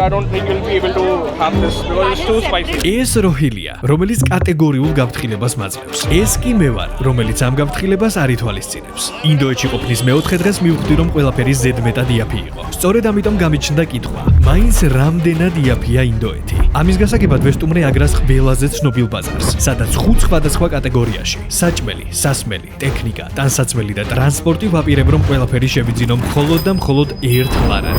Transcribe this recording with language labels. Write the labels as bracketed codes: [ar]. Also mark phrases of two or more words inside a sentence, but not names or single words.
[en] I don't think you'll be able to have this because it's too spicy. [ka] ეს როჰილია, რომელიც კატეგორიულ გაფრთხილებას მაძლევს. ეს კი მე ვარ, რომელიც ამ გაფრთხილებას არ ითვალისწინებს. ინდოეთში ყოფნის მეოთხე დღეს მივხვდი, რომ ყველაფერი ზედმეტად იაფი იყო. სწორედ ამიტომ გამიჩნდა კითხვა: მაინც რამდენად იაფია ინდოეთი? ამის გასაგებად ვესტუმრე აგრას ყველაზე ცნობილ ბაზარს, სადაც 5 სხვადასხვა კატეგორიაში: საჭმელი, სასმელი, ტექნიკა, ტანსაცმელი და ტრანსპორტი ვაპირებ, რომ ყველაფერი შევიძინო მხოლოდ და მხოლოდ ერთ ლარად.